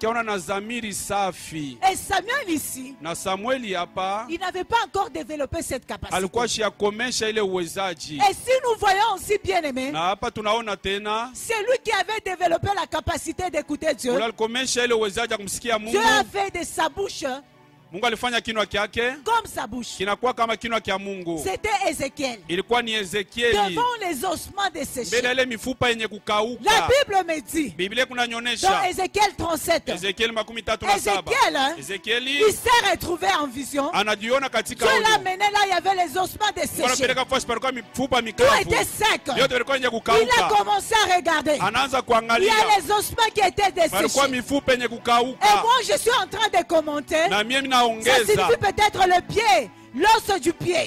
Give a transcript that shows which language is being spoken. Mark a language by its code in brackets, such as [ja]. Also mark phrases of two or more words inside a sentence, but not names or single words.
[fr] Et Samuel ici, il n'avait pas encore développé cette capacité. Et si nous voyons aussi, bien aimé, c'est lui qui avait développé la capacité d'écouter Dieu. Dieu a fait de sa bouche [sw] Mungu alifanya kinywa kyake [fr] comme sa bouche. [sw] Kinakuwa kama kinywa kya Mungu. [fr] C'était Ézéchiel. [sw] Ilikuwa ni Ezekieli. [fr] Devant les ossements desséchés. [sw] Mbele ile mifupa yenye kukauka. [fr] La Bible me dit. [sw] Biblia kunanyonyesha. [fr] Dans Ézéchiel 37. [sw] Ezekiel 37. Ezekieli. [fr] Il s'est retrouvé en vision. [sw] Anajiona katika [fr] Dieu l'a mené là, il y avait les ossements desséchés. Tout était sec. Il a commencé à regarder. Il y a les ossements qui étaient desséchés. Et moi je suis en train de commenter. Ça signifie peut-être le pied, l'os du pied.